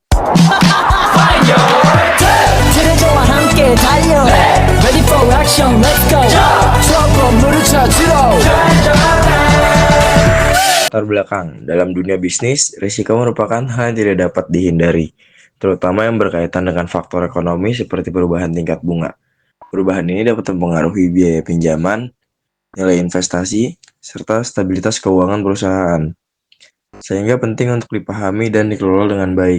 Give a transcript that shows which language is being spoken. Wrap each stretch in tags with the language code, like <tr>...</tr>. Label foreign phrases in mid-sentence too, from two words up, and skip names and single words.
<ko>그대와 함께 달려</ko> <en>Ready for action, let's go</en> <ko>추억 건물을 찾으러</ko> <id>Latar belakang, dalam dunia bisnis, risiko merupakan hal yang tidak dapat dihindari, terutama yang berkaitan dengan faktor ekonomi seperti perubahan tingkat bunga. Perubahan ini dapat mempengaruhi biaya pinjaman, nilai investasi, serta stabilitas keuangan perusahaan, sehingga penting untuk dipahami dan dikelola dengan baik.</id>